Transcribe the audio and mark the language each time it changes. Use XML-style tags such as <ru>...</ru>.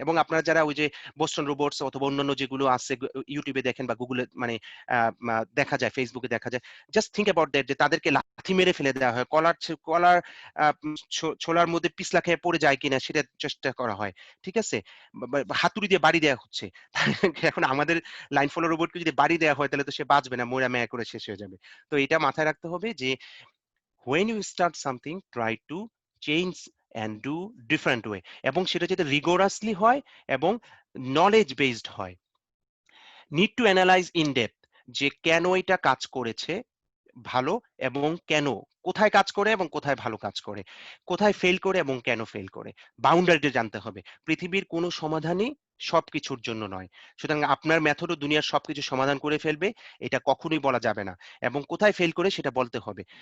<bn>এবং আপনারা যারা ওই যে বোস্টন রোবটস অথবা অন্যান্য যেগুলো আছে ইউটিউবে দেখেন বা গুগলে মানে দেখা যায়, ফেসবুকে দেখা যায়,</bn> <en>just think about that,</en> <bn>যে তাদেরকে লাথি মেরে ফেলে দেওয়া হয়, কলার ছোলার মধ্যে পিছলা খেয়ে পড়ে যায় কিনা সেটা চেষ্টা করা হয়, ঠিক আছে, বা হাতুড়ি দিয়ে বাড়ি দেওয়া হচ্ছে। এখন আমাদের লাইন ফলো রোবটকে যদি বাড়ি দেওয়া হয় তাহলে তো সে বাঁচবে না, মরা ম্যায় করে শেষ হয়ে যাবে। তো এটা মাথায় রাখতে হবে যে</bn> <en>when you start something, try to change and do different way,</en> <bn>এবং সেটা যাতে rigorously হয় এবং knowledge based হয়।</bn> <en>need to analyze in depth,</en> <bn>যে কেন এটা কাজ করেছে ভালো, এবং কেন, কোথায় কাজ করে এবং কোথায় ভালো কাজ করে, কোথায় ফেল করে এবং কেন ফেল করে, বাউন্ডারিটা জানতে হবে। পৃথিবীর কোনো সমাধানই সবকিছুর জন্য নয়, সুতরাং আপনার মেথডও দুনিয়ার সবকিছু সমাধান করে ফেলবে এটা কখনোই বলা যাবে না, এবং কোথায় ফেল করে সেটা বলতে হবে।</bn>